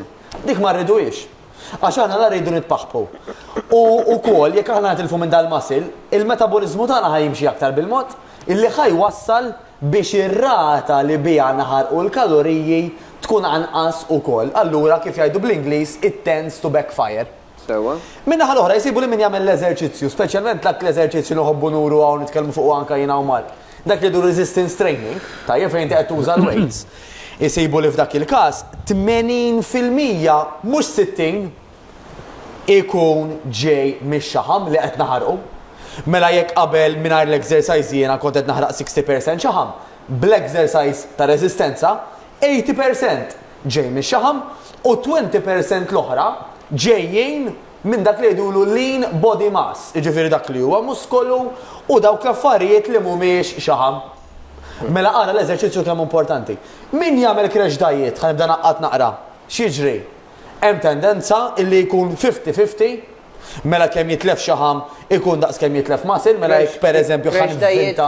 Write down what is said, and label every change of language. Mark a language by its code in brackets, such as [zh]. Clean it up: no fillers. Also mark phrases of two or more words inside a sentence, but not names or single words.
[mt] Dik ma rridux. Għax aħna la rridu nitpaħħu. U wkoll jekk aħna nitilfu minn dal-masil, il-metabolizmu tagħna ħajimxi aktar bil-mod illi ħajwassal biex ir-rata li biha naħarqu l-kaloriji tkun anqas ukoll. Allura kif jgħidu bl-Ingliż [en] it tends to backfire. [mt] Minnaħa l-oħra jsibu li min jagħmel l-eżerċizzju, speċjalment dak l-eżerċizzju li nħobbu nuru hawn nitkellmu fuq anke jiena u Mark. Dak li du [en] resistance training, [mt] tajjeb fejn qed tuża l-weights. Isibu li f'dak il-każ 80% mhux 60 ikun ġej mix-xaħam li qed naħarqu. Mela jekk qabel mingħajr l-exercise jiena kont qed naħraq 60% xaħam. Bl-exercise ta' resistenza 80% ġej mix-xaħam u 20% l-oħra ġejjin minn dak li jgħidulu [en] lean body mass, [mt] jiġifieri dak li huwa muskolu u dawk l-affarijiet li mhumiex xaħam. Mela ara l-eżerċizzju kemm importanti. Min jagħmel crash diet ħanibda naqqat naqra. X'jiġri? Hemm tendenza illi jkun 50-50, mela kemm jitlef xaħam ikun daqs kemm jitlef masil, mela jekk pereżempju ħanivvinta.